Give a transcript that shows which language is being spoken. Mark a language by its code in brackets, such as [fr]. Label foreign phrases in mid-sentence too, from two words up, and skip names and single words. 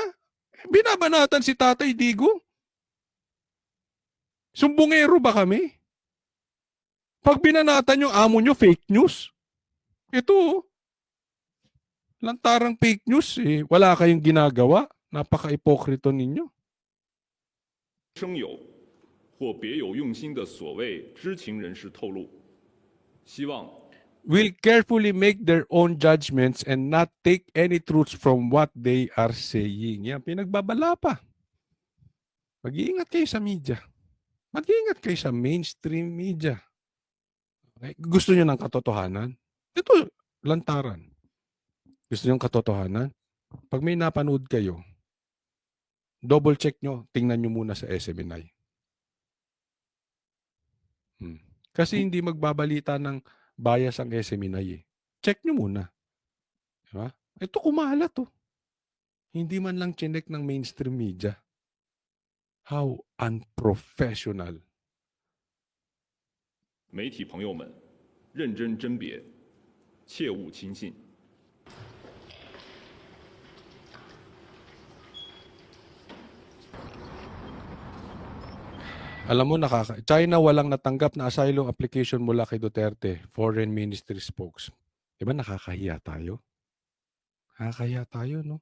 [tl] Binabanatan si Tatay Digong. Sumbongero ba kami? Pag binanatan yung amo nyo, [en] fake news. [tl] Ito, lantarang [en] fake news. [tl] Eh. Wala kayong ginagawa. Napaka-ipokrito ninyo. [zh] 生有或别有用心的所谓知情人士透露，希望 [en] will carefully make their own judgments and not take any truths from what they are saying. [tl] Yan, pinagbabala pa. Mag-iingat kayo sa media. Mag-iingat kayo sa [en] mainstream media. [tl] Okay? Gusto nyo ng katotohanan? Ito, lantaran. Gusto nyo ng katotohanan? Pag may napanood kayo, [en] double check [tl] nyo, tingnan nyo muna sa SMNI. Kasi hindi magbabalita ng bias ang SMNI eh. Check nyo muna. Diba? Ito kumalat to. Hindi man lang chinek ng [en] mainstream media. How unprofessional. [zh] 媒体朋友们，认真甄别，切勿轻信。 [tl] Alam mo, China walang natanggap na asylum application mula kay Duterte, Foreign Ministry spokes. Diba nakakahiya tayo? Nakakahiya tayo, no?